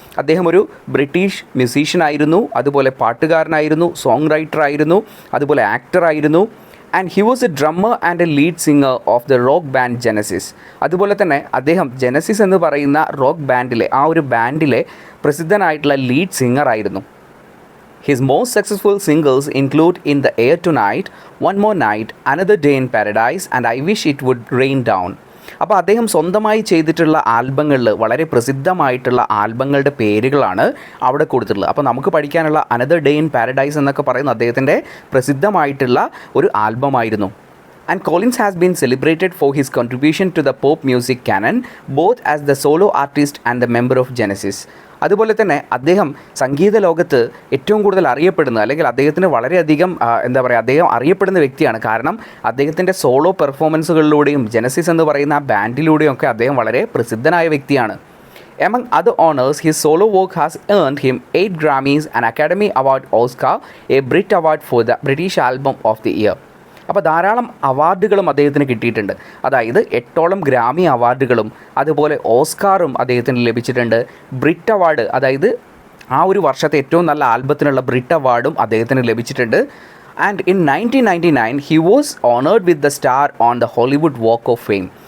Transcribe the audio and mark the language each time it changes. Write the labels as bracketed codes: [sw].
[ml] അദ്ദേഹം ഒരു British musician ആയിരുന്നു, അതുപോലെ പാട്ടുകാരനായിരുന്നു, സോങ് റൈറ്റർ ആയിരുന്നു, അതുപോലെ ആക്ടർ ആയിരുന്നു. [en] And he was a drummer and a lead singer of the rock band Genesis. [ml] അതുപോലെ തന്നെ അദ്ദേഹം ജെനസിസ് എന്ന് പറയുന്ന റോക്ക് ബാൻഡിലെ ആ ഒരു ബാൻഡിലെ പ്രസിദ്ധനായിട്ടുള്ള ലീഡ് സിംഗർ ആയിരുന്നു. [en] His most successful singles include In the Air Tonight, One More Night, Another Day in Paradise and I Wish It Would Rain Down. [ml] അപ്പോൾ അദ്ദേഹം സ്വന്തമായി ചെയ്തിട്ടുള്ള ആൽബങ്ങളിൽ വളരെ പ്രസിദ്ധമായിട്ടുള്ള ആൽബങ്ങളുടെ പേരുകളാണ് അവിടെ കൊടുത്തിട്ടുള്ളത്. അപ്പോൾ നമുക്ക് പഠിക്കാനുള്ള അനദർ ഡേ ഇൻ പാരഡൈസ് എന്നൊക്കെ പറയുന്ന അദ്ദേഹത്തിൻ്റെ പ്രസിദ്ധമായിട്ടുള്ള ഒരു ആൽബമായിരുന്നു. [en] And Collins has been celebrated for his contribution to the pop music canon, both as the solo artist and the member of Genesis. [ml] അതുപോലെ തന്നെ അദ്ദേഹം സംഗീത ലോകത്ത് ഏറ്റവും കൂടുതൽ അറിയപ്പെടുന്ന, അല്ലെങ്കിൽ അദ്ദേഹത്തിന് വളരെയധികം അദ്ദേഹം അറിയപ്പെടുന്ന വ്യക്തിയാണ്. കാരണം അദ്ദേഹത്തിൻ്റെ സോളോ പെർഫോമൻസുകളിലൂടെയും ജെനസിസ് എന്ന് പറയുന്ന ആ ബാൻഡിലൂടെയും ഒക്കെ അദ്ദേഹം വളരെ പ്രസിദ്ധനായ വ്യക്തിയാണ്. [en] Among other honors, his solo work has earned him 8 Grammys, an Academy Award, Oscar, a Brit Award for the British Album of the Year. [ml] അപ്പോൾ ധാരാളം അവാർഡുകളും അദ്ദേഹത്തിന് കിട്ടിയിട്ടുണ്ട്. അതായത് 8ഓളം ഗ്രാമി അവാർഡുകളും അതുപോലെ ഓസ്കാറും അദ്ദേഹത്തിന് ലഭിച്ചിട്ടുണ്ട്. ബ്രിറ്റ് അവാർഡ്, അതായത് ആ ഒരു വർഷത്തെ ഏറ്റവും നല്ല ആൽബത്തിനുള്ള ബ്രിറ്റ് അവാർഡും അദ്ദേഹത്തിന് ലഭിച്ചിട്ടുണ്ട്. [en] And in 1999 he was honoured with the star on the Hollywood walk of fame.